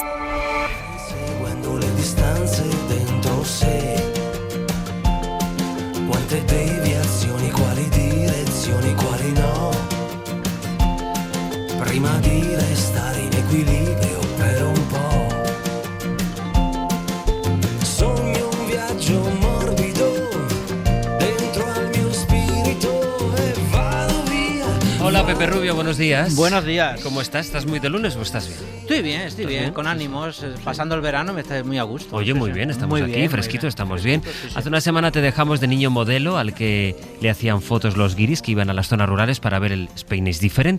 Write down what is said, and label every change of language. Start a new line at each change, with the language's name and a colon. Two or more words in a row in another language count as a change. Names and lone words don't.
Italian: Seguendo le distanze dentro sé, quante deviazioni, quali direzioni, quali no, prima di restare in equilibrio per un po'. Sogno un viaggio morbido dentro al mio spirito e vado via.
Spanish: Hola Pepe Rubio, buenos días. Buenos días. ¿Cómo estás? ¿Estás muy de lunes o estás bien? Estoy bien, con ánimos, pasando el verano me está muy a gusto. Oye, muy bien, estamos Muy aquí, bien, fresquito, muy bien. estamos bien. Fresquito, sí, sí. Hace una semana te dejamos de niño modelo al que le hacían fotos los guiris que iban a las zonas rurales para ver el
English: Spain is Different.